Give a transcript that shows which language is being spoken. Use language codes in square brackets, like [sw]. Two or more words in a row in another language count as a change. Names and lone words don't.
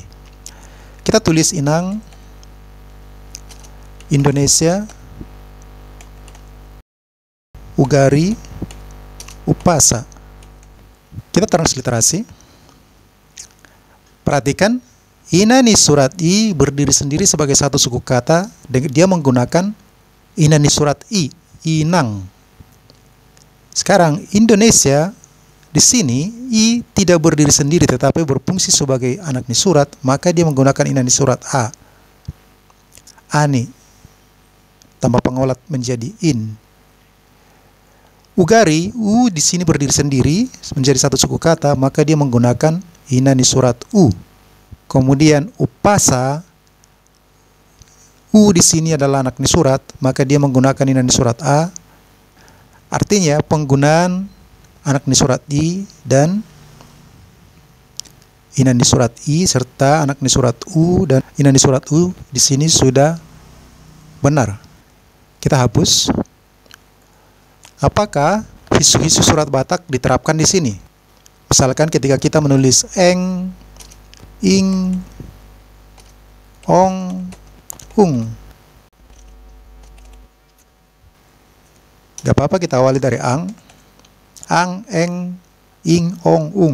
[id] Kita tulis inang Indonesia Ugari Upasa. Kita transliterasi. Perhatikan, [bbc] inani surat [id] I berdiri sendiri sebagai satu suku kata. Dia menggunakan [bbc] inani surat [id] I, inang. Sekarang Indonesia di sini I tidak berdiri sendiri tetapi berfungsi sebagai [bbc] anak ni surat, [id] maka dia menggunakan [bbc] inani surat [id] A. Ani tambah pengolat menjadi in. Ugari U di sini berdiri sendiri menjadi satu suku kata, maka dia menggunakan [bbc] inani surat [id] U. Kemudian Upasa U di sini adalah [bbc] anak ni surat, [id] maka dia menggunakan [bbc] inani surat [id] A. Artinya penggunaan [bbc] anak ni surat [id] I dan [bbc] inani surat [id] I serta [bbc] anak ni surat [id] U dan [bbc] inani surat [id] U di sini sudah benar. Kita hapus. Apakah [bbc] hisu-hisu surat [id] Batak diterapkan di sini? Misalkan ketika kita menulis eng, ing, ong, ung. Gak apa-apa kita awali dari ang, eng, ing, ong, ung.